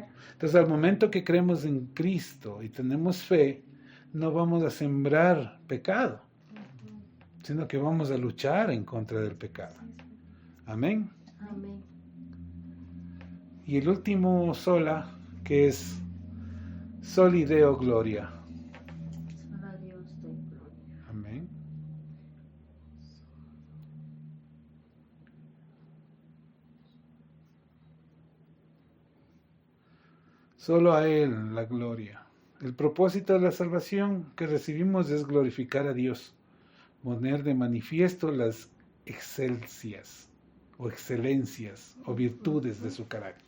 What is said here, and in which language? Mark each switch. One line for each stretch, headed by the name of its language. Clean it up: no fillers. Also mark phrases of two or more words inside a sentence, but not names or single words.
Spanish: Entonces al momento que creemos en Cristo y tenemos fe, no vamos a sembrar pecado, sino que vamos a luchar en contra del pecado. Amén. Amén. Y el último sola, que es
Latin: soli Deo gloria.
Spanish: Solo a Dios doy gloria. Amén. Solo a Él la gloria. El propósito de la salvación que recibimos es glorificar a Dios, poner de manifiesto las excelencias o virtudes de su carácter.